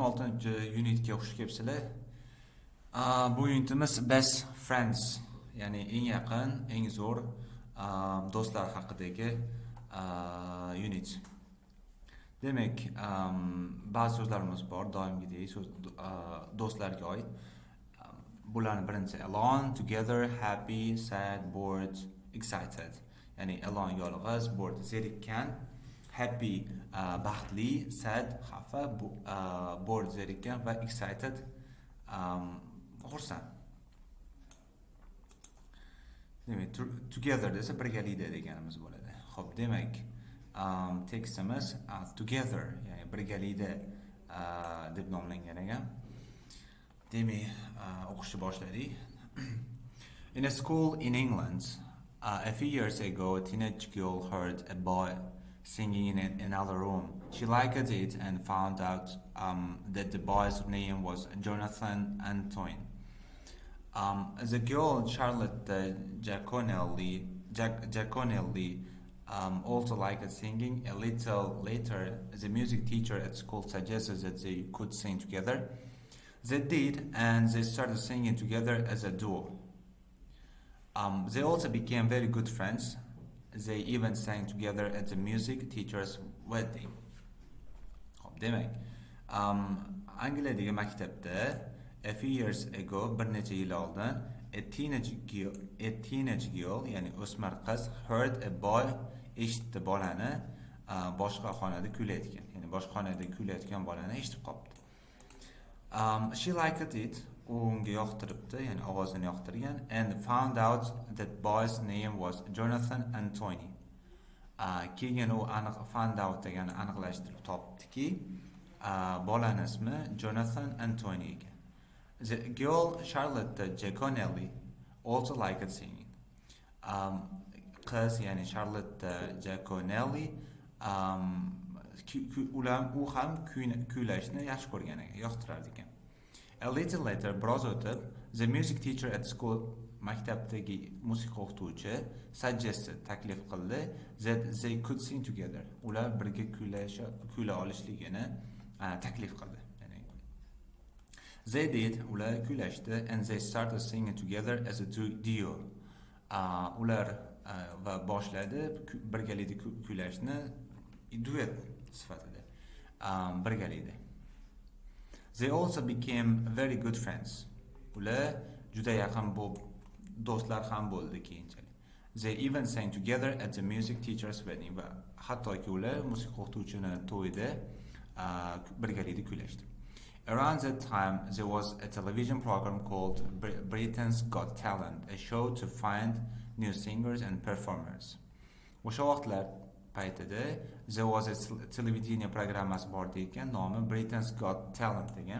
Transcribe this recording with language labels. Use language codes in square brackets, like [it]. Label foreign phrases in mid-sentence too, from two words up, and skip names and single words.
[uz] 6-unitga xush kelibsizlar. Bu unitimiz [en] best friends, [uz] ya'ni eng yaqin, eng zo'r do'stlar haqidagi unit. Demak, ba'zi so'zlarimiz bor, doimgidek do'stlarga oid. Bularning birinchisi [en] alone, together, happy, sad, bored, excited. [uz] Ya'ni alone yolg'iz, bored zerikkan, happy baxtli, sad xafa, bored zerikkan va excited xursand. Demak, together desa birgalikda deganimiz bo'ladi. Xo'p, demak, tekstimiz together, ya'ni birgalikda deb nomlangan ekan. Demak, o'qishni boshladik. [en] In a school in England, a few years ago, a teenage girl heard a boy singing in another room. She liked it and found out that the boy's name was Jonathan Antoine. The girl, Charlotte Giaconelli, also liked singing. A little later, the music teacher at school suggested that they could sing together. They did, and they started singing together as a duo. They also became very good friends. They even sang together at the music teacher's wedding. [uz] Xo'p, demak, Angliyadagi maktabda [en] a few years ago, [uz] bir necha yil oldin, [en] a teenage girl, [uz] ya'ni o'smir qiz, [en] heard a boy, [uz] eshitdi bolani boshqa xonada kuylayotgan. Ya'ni boshqa xonada kuylayotgan bolani eshitib qopti. [en] She liked it, [uz] unga yoqtiribdi, ya'ni ovozini yoqtirgan, [en] and found out that boy's name was Jonathan Antoine. [uz] Keyin u [en] found out [uz] degani aniqlashtirib topdiki, bolani ismi Jonathan Antoine ekan. [en] The girl, Charlotte Giaconelli, also liked singing. [uz] Qiz, ya'ni Charlotte Giaconelli, u ham kuylashni yaxshi ko'rgan ekan, yoqtirar ekan. [en] A little later, [uz] biroz o'tib, [en] the music teacher at school, [uz] maktabdagi musiqa o'qituvchi, suggested, taklif qildi, [en] that they could sing together. [uz] Ular birga kuylay olishligini taklif qildi. [en] They did, [uz] ular kuylashdi, [en] and they started singing together as a duo. [uz] Ular va boshladi birgalikda kuylashni duet sifatida. Birgalikda. [en] They also became very good friends. [uz] Ular juda yaqin do'stlar ham bo'ldi keyinchalik. [en] They even sang together at the music teacher's wedding. [uz] Va hattoki ular musiqa o'qituvchini to'yida birgalikda kuylashdi. [en] Around that time, there was a television program called Britain's Got Talent, a show to find new singers and performers. [uz] O'sha vaqtlar paytida [en] there was [uz] a televideniya programmasi bor ekan, nomi Britain's Got Talent degan.